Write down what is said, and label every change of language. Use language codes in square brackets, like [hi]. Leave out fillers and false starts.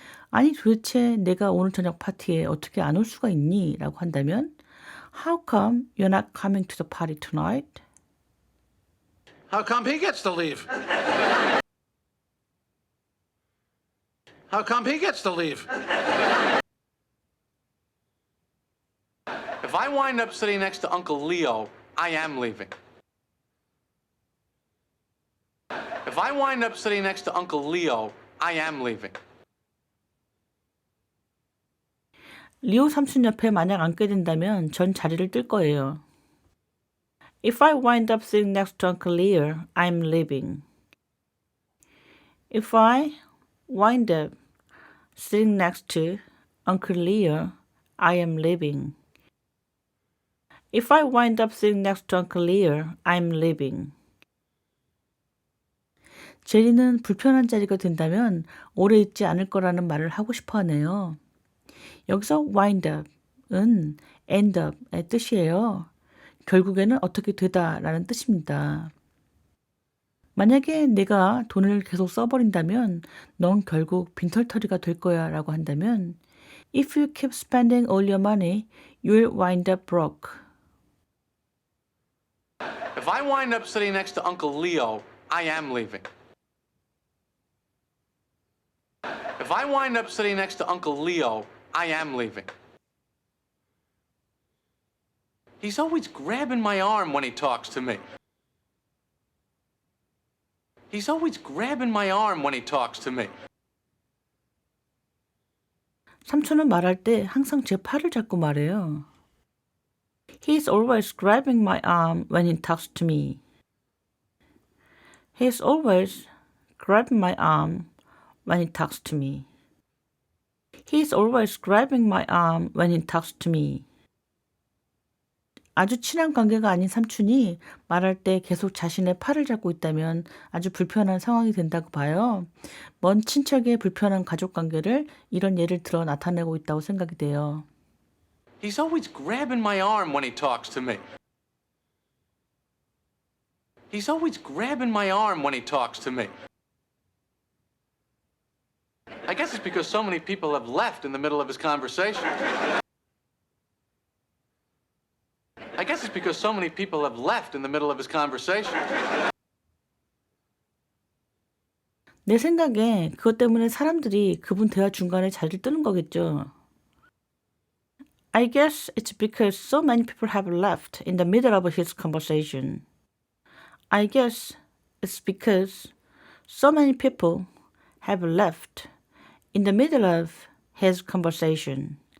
[ko] 아니, 도대체 내가 오늘 저녁 파티에 어떻게 안 올 수가 있니? 라고 한다면 [en] How come you're not coming to the party tonight? How come he gets to leave? How come he gets to leave? If I wind up sitting next to Uncle Leo, I am leaving. If I wind up sitting next to Uncle Leo, I am leaving. [ko] 리오 삼촌 옆에 만약 앉게 된다면 전 자리를 뜰 거예요. [en] If I wind up sitting next to Uncle Leo, I'm leaving. If I wind up sitting next to Uncle Leo, I am leaving. If I wind up sitting next to Uncle Leo, I'm leaving. [ko] 제리는 불편한 자리가 된다면 오래 있지 않을 거라는 말을 하고 싶어 하네요. 여기서 wind up은 end up의 뜻이에요. 결국에는 어떻게 되다라는 뜻입니다. 만약에 내가 돈을 계속 써버린다면 넌 결국 빈털터리가 될 거야 라고 한다면 [en] If you keep spending all your money, you'll wind up broke. If I wind up sitting next to Uncle Leo, I am leaving. If I wind up sitting next to Uncle Leo, I am leaving. He's always grabbing my arm when he talks to me. He's always grabbing my arm when he talks to me. [ko] 삼촌은 말할 때 항상 제 팔을 잡고 말해요. [en] He's always grabbing my arm when he talks to me. He's always grabbing my arm when he talks to me. He's always grabbing my arm when he talks to me. [ko] 아주 친한 관계가 아닌 삼촌이 말할 때 계속 자신의 팔을 잡고 있다면 아주 불편한 상황이 된다고 봐요. 먼 친척의 불편한 가족 관계를 이런 예를 들어 나타내고 있다고 생각이 돼요. [en] He's always grabbing my arm when he talks to me. He's always grabbing my arm when he talks to me. I guess it's because so many people have left in the middle of his conversation. I guess it's because so many people have left in the middle of his conversation. [ko] 내 생각에 그것 때문에 사람들이 그분 대화 중간에 자리를 뜨는 거겠죠. [en] I guess it's because so many people have left in the middle of his conversation. I guess it's because so many people have left in the middle of his conversation.